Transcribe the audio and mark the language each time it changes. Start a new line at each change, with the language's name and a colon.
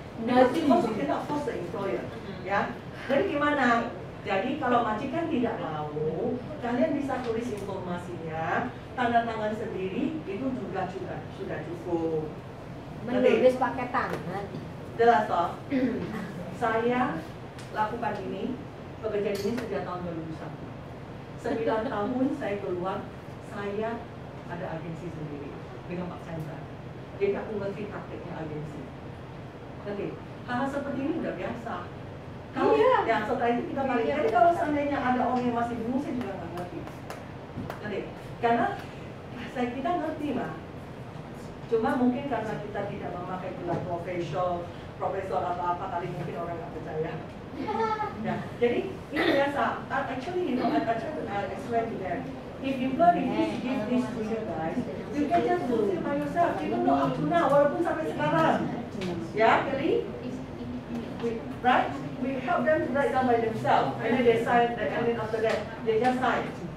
English: Because they also cannot force the employer, ya.
Indonesian: Jadi gimana? Jadi kalau majikan tidak mau, kalian bisa tulis informasinya, tanda tangan sendiri, itu juga sudah cukup. Menulis pakai tangan. Jelas toh? Saya lakukan ini, pekerjaan ini sejak tahun 2001. 9 tahun saya keluar, saya ada agensi sendiri dengan Pak Chandra. Jadi aku ngerti prakteknya agensi. Oke, hal seperti ini udah biasa. Kalau ya setelah itu kita balik. Jadi kalau seandainya ada orang yang masih bingung, saya juga nggak ngerti. Oke, karena kita ngerti mah. Cuma mungkin karena kita tidak memakai gelar profesor atau apa kali mungkin orang nggak percaya. Ya, jadi ini biasa.
English: Actually, you know, I try to explain to them. If employer refuse to give this to you guys, you can just do it by yourself. Even though up to now, walaupun sampai sekarang, ya, Kelly, right? We help them to write down by themselves, and then they sign, and then after that, they just sign.